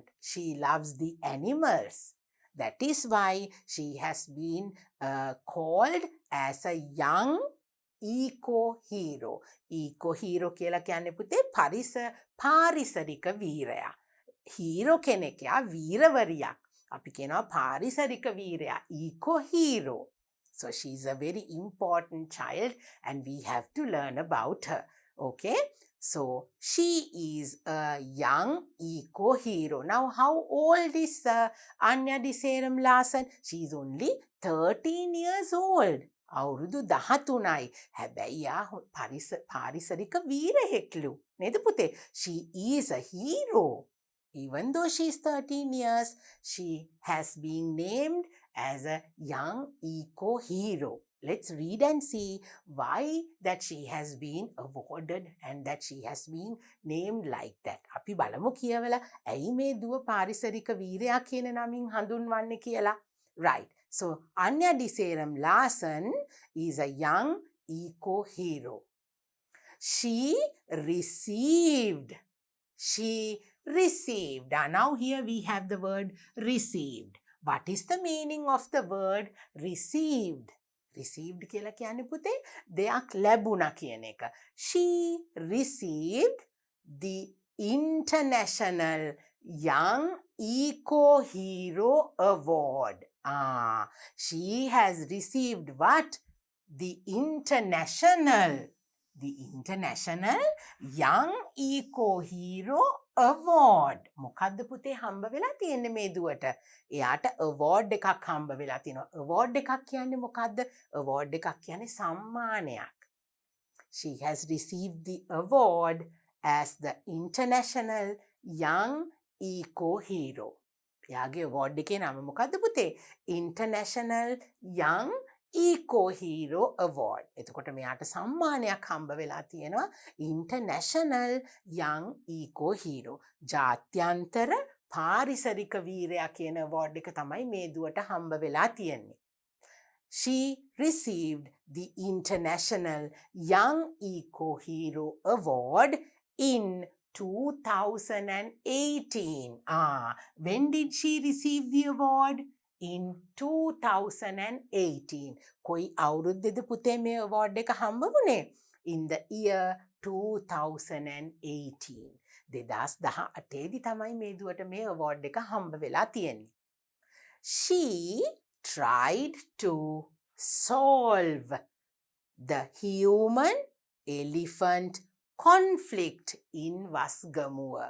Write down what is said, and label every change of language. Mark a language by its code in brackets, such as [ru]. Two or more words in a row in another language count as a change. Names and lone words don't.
[en] She loves the animals. That is why she has been called as a young eco-hero. [si] Eco-hero කියලා කියන්නේ පුතේ පාරිසරික වීරයා. හීරෝ කෙනෙක් යා වීරවරියක්. අපි කියනවා පාරිසරික වීරයා, eco-hero. [en] So she is a very important child and we have to learn about her. Okay? So she is a young eco-hero. Now how old is Anya Diseram Larsen? She is only 13 years old. [si] අවුරුදු 13යි. හැබැයි යා පාරිසරික වීරයෙක්ලු. නේද පුතේ? [en] She is a hero. Even though she is 13 years, she has been named as a young eco-hero. Let's read and see why that she has been awarded and that she has been named like that. [si] අපි බලමු කියවලා ඇයි මේ දුව පාරිසරික වීරයා කියන නමින් හඳුන්වන්නේ කියලා. [en] Right. So Anya Diseram Larsen is a young eco-hero. She received. Now here we have the word received. What is the meaning of the word received? [si] Received කියලා කියන්නේ පුතේ දෙයක් ලැබුණා කියන එක. [en] She received the International Young Eco-Hero Award. She has received what? The International Young Eco-Hero Award. [si] මොකද්ද පුතේ හම්බ වෙලා තියෙන්නේ මේ දුවට? එයාට award එකක් හම්බ වෙලා තියෙනවා. award එකක් කියන්නේ මොකද්ද? award එකක් කියන්නේ සම්මානයක්. She has received the award as the International Young Eco-Hero. එයාගේ award එකේ නම මොකද්ද පුතේ? International Young Eco-Hero Award. එතකොට මෙයාට සම්මානයක් හම්බ වෙලා තියෙනවා International Young Eco-Hero. ජාත්‍යන්තර පාරිසරික වීරයා කියන award එක තමයි මේ දුවට හම්බ වෙලා තියෙන්නේ. [en] She received the International Young Eco-Hero Award in 2018. When did she receive the award? In 2018. [si] කොයි අවුරුද්දේද පුතේ මේ award එක හම්බ වුණේ? [en] In the year 2018. [si] 2018 තමයි මේ දුවට මේ award එක හම්බ වෙලා තියෙන්නේ. [en] She tried to solve the human-elephant conflict in Wasgamuwa.